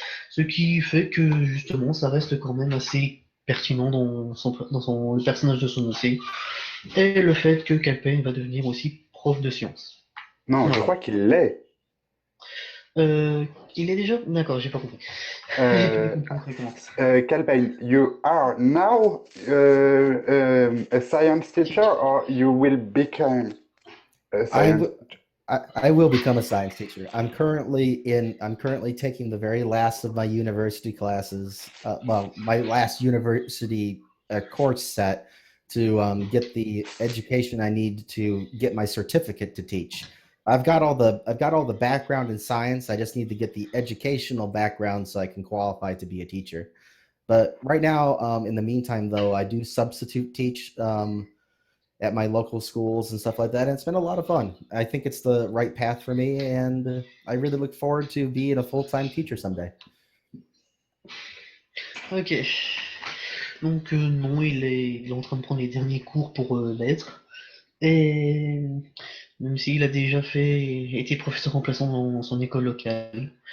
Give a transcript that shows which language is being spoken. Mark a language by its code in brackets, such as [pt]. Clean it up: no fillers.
[fr] Ce qui fait que, justement, ça reste quand même assez pertinent le personnage de son OC. Et le fait que Calpain va devenir aussi prof de sciences. Non, je Voilà. crois qu'il l'est. Il est déjà. D'accord, j'ai pas compris. J'ai plus compris exactement. [en] Calpain, you are now a science teacher, or you will become a science teacher? I will become a science teacher. I'm currently taking the very last of my university classes. My last university course set to get the education I need to get my certificate to teach. I've got all the background in science. I just need to get the educational background so I can qualify to be a teacher. But right now, in the meantime, though, I do substitute teach at my local schools and stuff like that. And it's been a lot of fun. I think it's the right path for me, and I really look forward to being a full-time teacher someday. Ok. [fr] Donc non, il est en train de prendre les derniers cours pour l'être. Et même s'il a déjà été professeur remplaçant dans son école locale.